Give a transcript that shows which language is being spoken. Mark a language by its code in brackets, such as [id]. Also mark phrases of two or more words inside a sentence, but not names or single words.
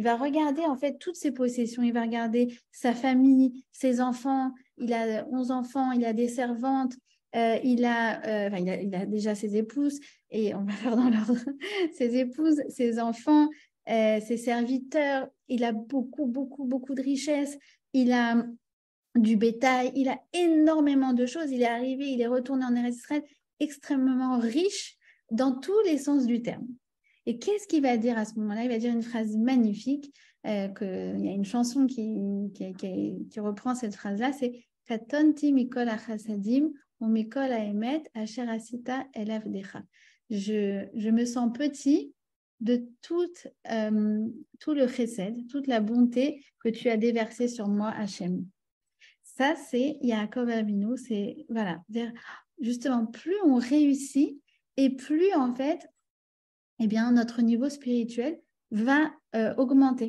[fr] va regarder en fait toutes ses possessions, il va regarder sa famille, ses enfants, il a 11 enfants, il a des servantes, il a déjà ses épouses, et on va faire dans l'ordre, ses épouses, ses enfants, ses serviteurs, il a beaucoup, beaucoup, beaucoup de richesses, il a du bétail, il a énormément de choses, il est arrivé, il est retourné en Eretz Israël extrêmement riche dans tous les sens du terme. Et qu'est-ce qu'il va dire à ce moment-là? Il va dire une phrase magnifique, il y a une chanson qui reprend cette phrase-là, c'est « [he] קטנתי מכל החסדים ומכל האמת אשר עשית את עבדך [fr] » Je me sens petit de tout le chesed, toute la bonté que tu as déversée sur moi, Hachem. Ça, c'est Yaakov Avinu, c'est, voilà, justement, plus on réussit et plus, en fait, eh bien, notre niveau spirituel va augmenter.